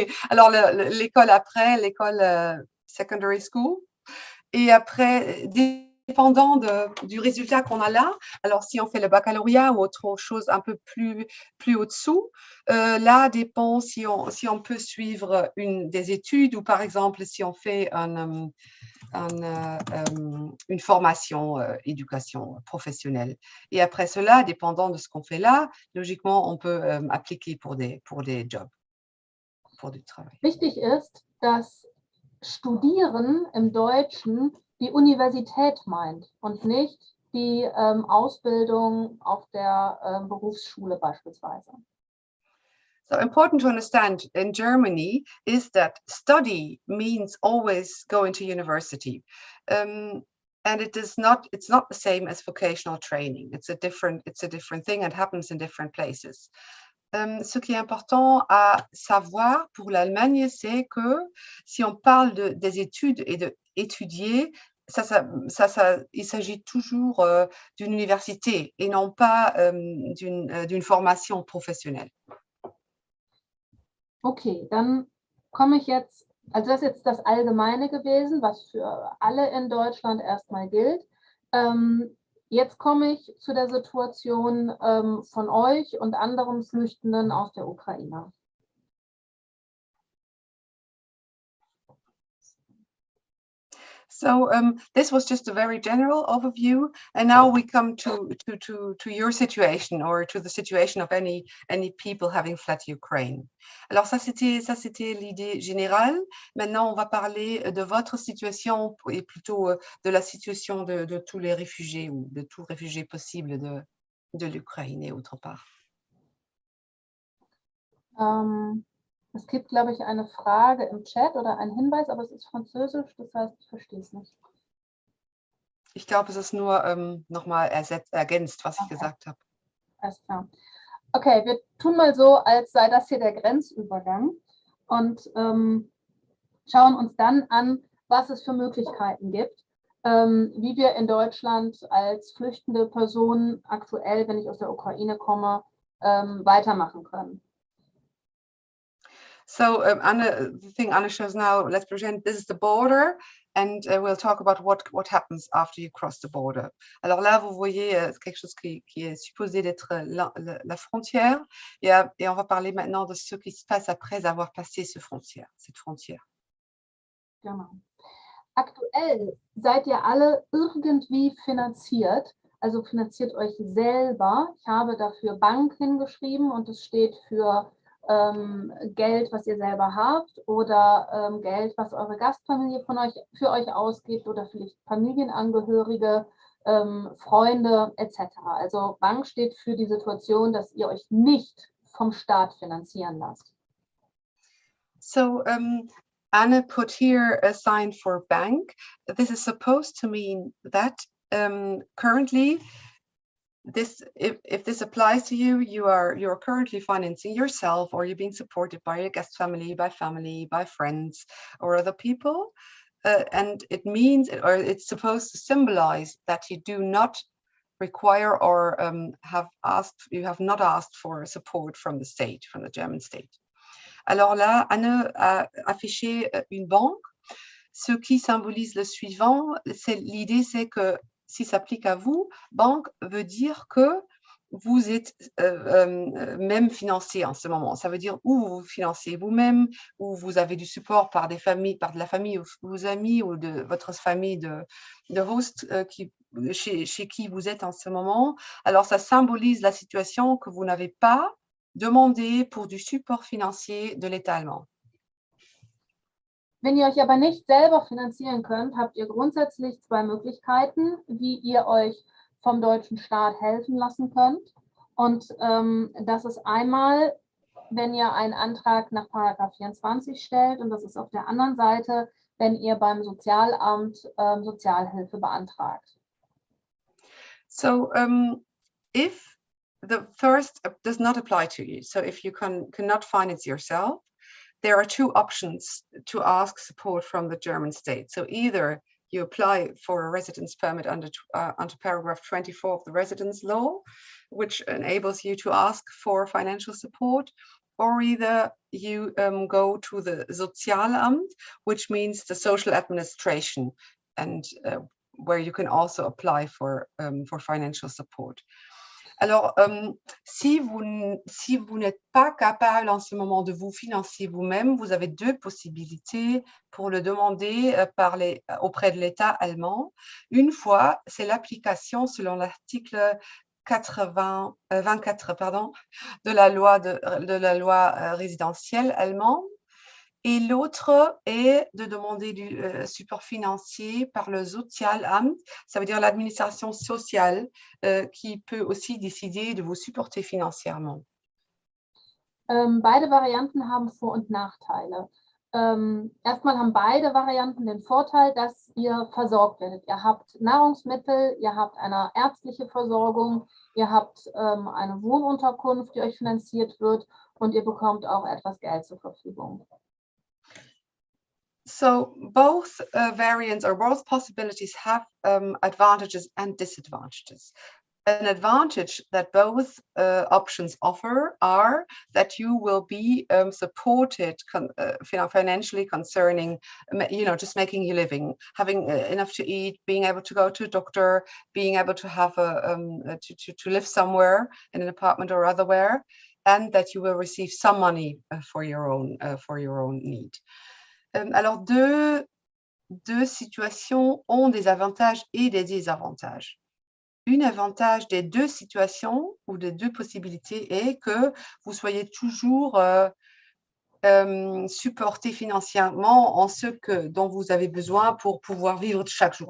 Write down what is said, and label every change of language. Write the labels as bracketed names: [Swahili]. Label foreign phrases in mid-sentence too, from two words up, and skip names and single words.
[French] Alors l'école après, l'école [English] secondary school, [French] et après, dépendant du résultat qu'on a là, alors si on fait le baccalauréat ou autre chose un peu plus au-dessous, là dépend si on peut suivre des études ou par exemple si on fait une formation, éducation professionnelle. Et après cela, dépendant de ce qu'on fait là, logiquement, on peut appliquer pour des jobs, pour du travail. [German] Wichtig ist, dass Studieren im Deutschen die Universität meint und nicht die Ausbildung auf der Berufsschule beispielsweise. [English] So important to understand in Germany is that study means always going to university. And it's not the same as vocational training. It's a different thing and happens in different places. [French] Ce qui est important à savoir pour l'Allemagne, c'est que si on parle des études et d'étudier, il s'agit toujours d'une université et non pas d'une formation professionnelle. [German] Okay, dann komme ich jetzt, also das ist jetzt das Allgemeine gewesen, was für alle in Deutschland erstmal gilt. Jetzt komme ich zu der Situation von euch und anderen Flüchtenden aus der Ukraine. [English] So this was just a very general overview, and now we come to your situation or to the situation of any people having fled Ukraine. [French] Alors ça c'était l'idée générale. Maintenant on va parler de votre situation et plutôt de la situation de tous les réfugiés ou de tout réfugié possible de l'Ukraine et autre part. [German] Es gibt, glaube ich, eine Frage im Chat oder ein Hinweis, aber es ist Französisch, das heißt, ich verstehe es nicht. Ich glaube, es ist nur nochmal ergänzt, was ich gesagt habe. Alles klar. Okay, wir tun mal so, als sei das hier der Grenzübergang und schauen uns dann an, was es für Möglichkeiten gibt, wie wir in Deutschland als flüchtende Personen aktuell, wenn ich aus der Ukraine komme, weitermachen können. [English] So Anna, the thing Anna shows now, let's present, this is the border, and we'll talk about what happens after you cross the border. [French] Alors là, vous voyez quelque chose qui est supposé d'être la frontière, et on va parler maintenant de ce qui se passe après avoir passé cette frontière. [German] Genau. Aktuell seid ihr alle irgendwie finanziert, also finanziert euch selber. Ich habe dafür Bank hingeschrieben und es steht für Geld, was ihr selber habt oder Geld, was eure Gastfamilie für euch ausgibt oder vielleicht Familienangehörige, Freunde etc. Also Bank steht für die Situation, dass ihr euch nicht vom Staat finanzieren lasst. [English] So Anna put here a sign for bank. This is supposed to mean that currently if this applies to you, you're currently financing yourself, or you're being supported by your guest family, by friends, or other people, and it means, or it's supposed to symbolize that you do not require or you have not asked for support from the state, from the German state. [French] Alors là, Anne a affiché une banque, ce qui symbolise le suivant. L'idée, c'est que si ça s'applique à vous, banque veut dire que vous êtes même financé en ce moment. Ça veut dire où vous financez vous-même, où vous avez du support par des familles, par de la famille ou vos amis ou de votre famille de host chez qui vous êtes en ce moment. Alors, ça symbolise la situation que vous n'avez pas demandé pour du support financier de l'État allemand. [German] Wenn ihr euch aber nicht selber finanzieren könnt, habt ihr grundsätzlich zwei Möglichkeiten, wie ihr euch vom deutschen Staat helfen lassen könnt. Und das ist einmal, wenn ihr einen Antrag nach § 24 stellt, und das ist auf der anderen Seite, wenn ihr beim Sozialamt Sozialhilfe beantragt. [English] So if the first does not apply to you, so if you cannot finance yourself, there are two options to ask support from the German state. So either you apply for a residence permit under paragraph 24 of the residence law, which enables you to ask for financial support, or either you go to the Sozialamt, which means the social administration, and where you can also apply for financial support. [French] Alors, si vous n'êtes pas capable en ce moment de vous financer vous-même, vous avez deux possibilités pour le demander auprès de l'État allemand. Une fois, c'est l'application selon l'article 24 de la loi résidentielle allemande. Et l'autre est de demander du support financier par le Sozialamt, ça veut dire l'administration sociale, qui peut aussi décider de vous supporter financièrement. [German] Beide Varianten haben Vor- und Nachteile. Erstmal haben beide Varianten den Vorteil, dass ihr versorgt werdet. Ihr habt Nahrungsmittel, ihr habt eine ärztliche Versorgung, ihr habt eine Wohnunterkunft, die euch finanziert wird, und ihr bekommt auch etwas Geld zur Verfügung. [English] So both variants or both possibilities have advantages and disadvantages. An advantage that both options offer are that you will be supported financially concerning, just making your living, having enough to eat, being able to go to a doctor, being able to have to live somewhere in an apartment or otherwhere, and that you will receive some money for your own need. [French] Alors, deux situations ont des avantages et des désavantages. Un avantage des deux situations ou des deux possibilités est que vous soyez toujours supporté financièrement en ce dont vous avez besoin pour pouvoir vivre chaque jour.